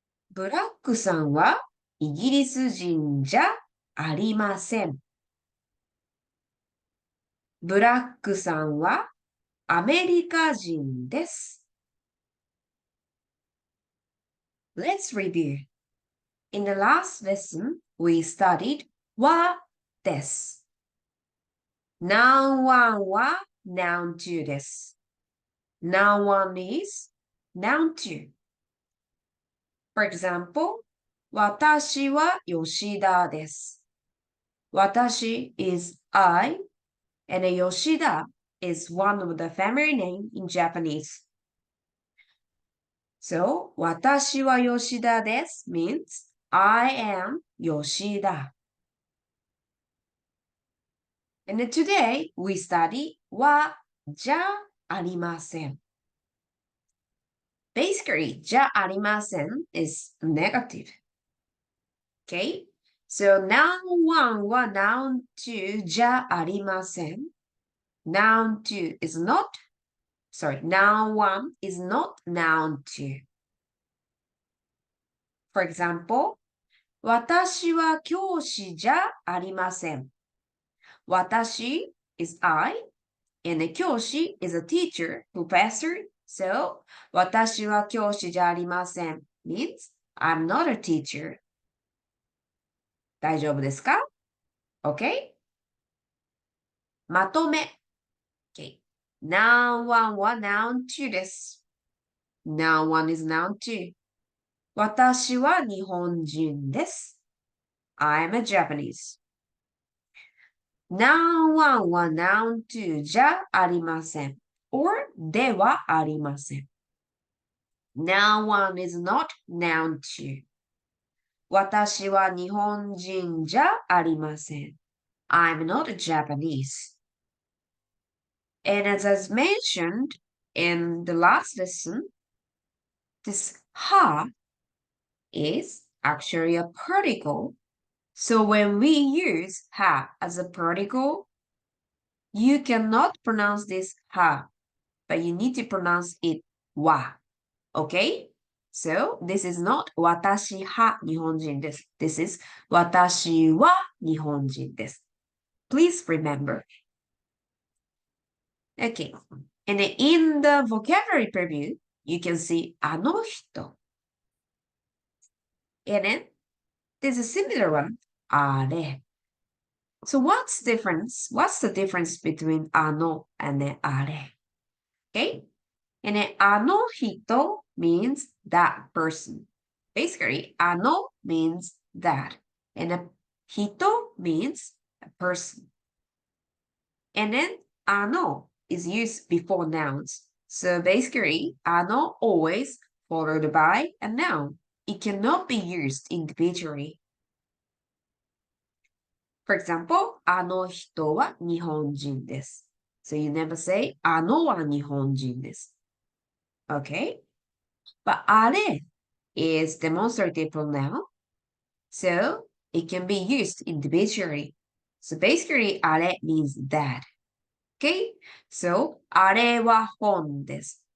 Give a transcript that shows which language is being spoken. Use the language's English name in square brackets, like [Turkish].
[Japanese] ブラックさんはイギリス人じゃありません。ブラックさんはアメリカ人です。 [English] Let's review. In the last lesson, we studied はです。 [Japanese] Noun 1は Noun 2です。 [English] Noun 1 is Noun 2. For example, [Japanese] 私は吉田です。 [English] 私 is I, and Yoshida is one of the family name in Japanese. So, [Japanese] 私は吉田です [English] means I am Yoshida. And then today we study はじゃありません。 Basically, じゃありません is negative. Okay? So noun 1は noun 2じゃありません。 Noun 2 is not, noun 1 is not noun 2. For example, [Japanese] 私は教師じゃありません。 [English] 私 is I, and the 教師 is a teacher, professor. So, [Japanese] 私は教師じゃありません [English] means I'm not a teacher. [Japanese] 大丈夫ですか ?OK? まとめ。Okay. Noun 1は noun 2です。 [English] Noun 1 is noun 2. [Japanese] 私は日本人です。 [English] I'm a Japanese. [Japanese] Noun 1は noun 2じゃありません。 [English] or ではありません。Noun 1 is not noun 2. [Japanese] 私は日本人じゃありません。 [English] I'm not a Japanese. And as mentioned in the last lesson, this ha is actually a particle. So when we use ha as a particle, you cannot pronounce this ha, but you need to pronounce it wa. Okay? So this is not [Japanese] 私は日本人です。 [English] This is [Japanese] 私は日本人です。 [English] Please remember. Okay. And in the vocabulary preview, you can see あの人. And then there's a similar one, あれ. So what's difference? What's the difference between あの and then あれ? Okay? And then あの人 means that person. Basically, あの means that. And a 人 means a person. And then あの is used before nouns. So basically, あの always followed by a noun. It cannot be used individually. For example, [Japanese] あの人は日本人です。 [English] So you never say [Japanese] あのは日本人です。 [English] Okay? But あれ is demonstrative pronoun. So it can be used individually. So basically, あれ means that. Okay? So [Japanese] あれは本です。